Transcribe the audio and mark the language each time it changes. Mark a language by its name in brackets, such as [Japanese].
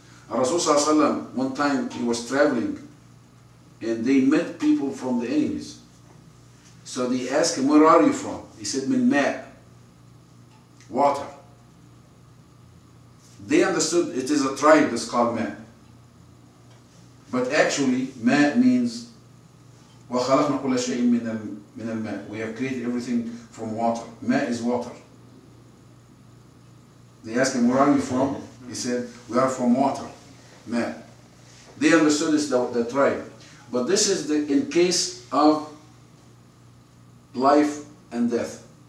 [English] Rasul sallallahu alaihi wasallam, one time he was traveling and they met people from the enemies. So they asked him, where are you from? He said, min ma', water. They understood it is a tribe that's called ma'. But actually, ma' means [Arabic] وَخَلَقْنَا كُلَّ شَيْءٍ مِنَ الْمَاءِ. [English] We have created everything from water. Ma' is water. They asked him, where are you from? He said, we are from water. Ma'. They understood it's the tribe. But this is in case of life and death.